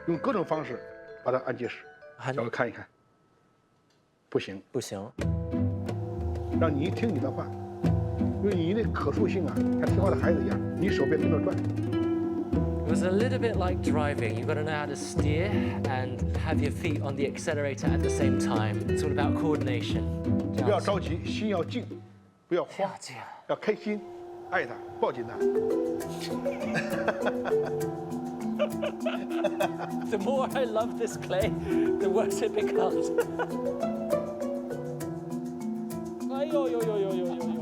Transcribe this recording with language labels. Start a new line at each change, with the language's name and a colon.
Chinese: 用各种方式把它按结实。让我看一看，不行，不行。让你听你的话，因为你的可塑性啊，像听话的孩子一样，你手别跟着转。
English: It was a little bit like driving. You've got to know how to steer and have your feet on the accelerator at the same time. It's all about coordination.
Chinese: 不要着急，心要静，不要慌，要开心，爱他，抱紧他。
English: The more I love this clay, the worse it becomes. 哎呦呦呦呦呦呦呦！